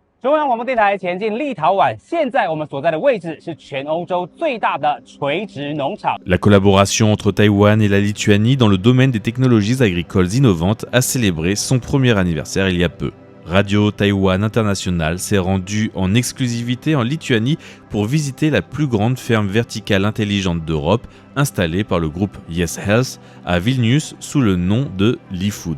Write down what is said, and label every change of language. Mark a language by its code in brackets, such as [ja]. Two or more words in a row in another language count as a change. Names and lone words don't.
[zh] 中央广播电台前进立陶宛，现在我们所在的位置是全欧洲最大的垂直农场。 [fr] La collaboration entre Taïwan et la Lituanie dans le domaine des technologies agricoles innovantes a célébré son premier anniversaire il y a peu. Radio Taïwan International s'est rendu en exclusivité en Lituanie pour visiter la plus grande ferme verticale intelligente d'Europe installée par le groupe Yes Health à Vilnius sous le nom de Lifood.